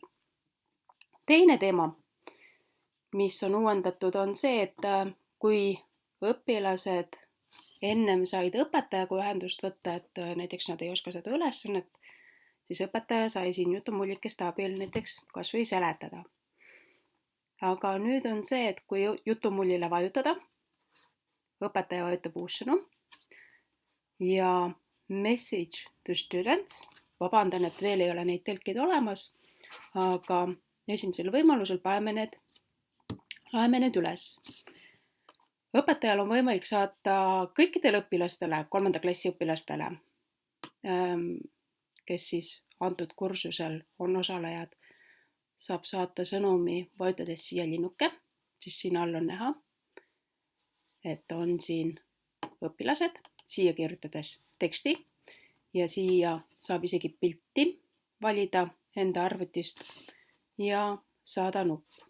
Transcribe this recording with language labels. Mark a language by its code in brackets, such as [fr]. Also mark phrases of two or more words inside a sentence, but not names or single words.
[et] Teine teema, mis on uuendatud, on see, et kui õpilased ennem said õpetajaga ühendust võtta, et näiteks nad ei oska seda ülesannet, siis õpetaja sai siin jutumullikeste abil näiteks kas või seletada. Aga nüüd on see, et kui jutumullile vajutada, õpetaja vajutab uus sõnum ja [en] message to students, [et] vabandan, et veel ei ole neid tõlkeid olemas, aga esimesel võimalusel loeme need üles. Õpetajal on võimalik saata kõikidele õpilastele, 3. klassi õpilastele, kes siis antud kursusel on osalejad, saab saata sõnumi vajutades siia linnuke, siis siin all on näha, et on siin õpilased, siia kirjutades teksti ja siia saab isegi pilti valida enda arvutist ja saada nupp.